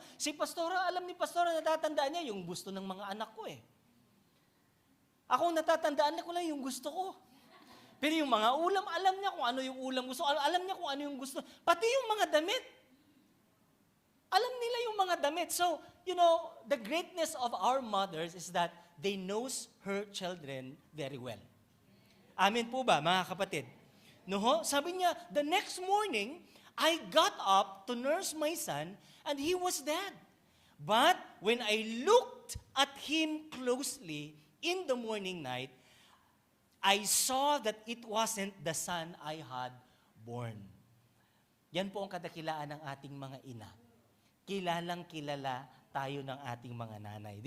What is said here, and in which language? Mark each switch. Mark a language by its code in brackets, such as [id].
[tl] Si Pastora, alam ni Pastora, natatandaan niya yung gusto ng mga anak ko eh. Ako natatandaan ko lang yung gusto ko. Pero yung mga ulam, alam niya kung ano yung ulam gusto. Alam niya kung ano yung gusto. Pati yung mga damit. Alam nila yung mga damit. [en] So, the greatness of our mothers is that they knows her children very well. [tl] Amen po ba, mga kapatid? Sabi niya, [en] the next morning, I got up to nurse my son and he was dead. But when I looked at him closely in the morning light, I saw that it wasn't the son I had born. [tl] Yan po ang kadakilaan ng ating mga ina. Kilalang kilala tayo ng ating mga nanay.